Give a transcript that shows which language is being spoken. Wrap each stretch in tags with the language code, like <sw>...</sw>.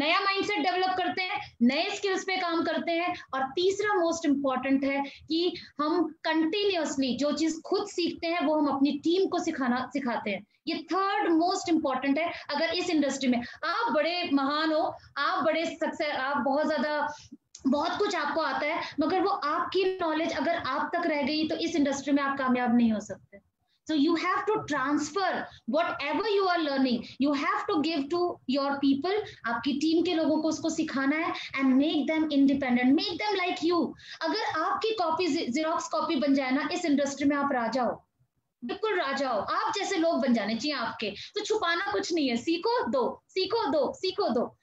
<hi>नया mindset develop करते हैं, नए स्किल्स पे काम करते हैं, और तीसरा मोस्ट इंपॉर्टेंट है कि हम कंटिन्यूअसली जो चीज खुद सीखते हैं वो हम अपनी टीम को सिखाते हैं। ये थर्ड मोस्ट इंपॉर्टेंट है। अगर इस इंडस्ट्री में आप बड़े महान हो, आप बड़े सक्सेस, आप बहुत ज्यादा बहुत कुछ आपको आता है, मगर वो आपकी नॉलेज अगर आप तक रह गई तो इस इंडस्ट्री में आप कामयाब नहीं हो सकते।</hi> <en>So you have to transfer whatever you are learning. You have to give to your people.</en> <hi>आपकी टीम के लोगों को उसको सिखाना है</hi> <en>and make them independent, make them like you.</en> <hi>अगर आपकी कॉपी जेरोक्स कॉपी बन जाए ना इस इंडस्ट्री में, आप राजा हो, बिल्कुल राजा हो। आप जैसे लोग बन जाने चाहिए आपके, तो छुपाना कुछ नहीं है, सीखो दो, सीखो दो, सीखो दो।</hi>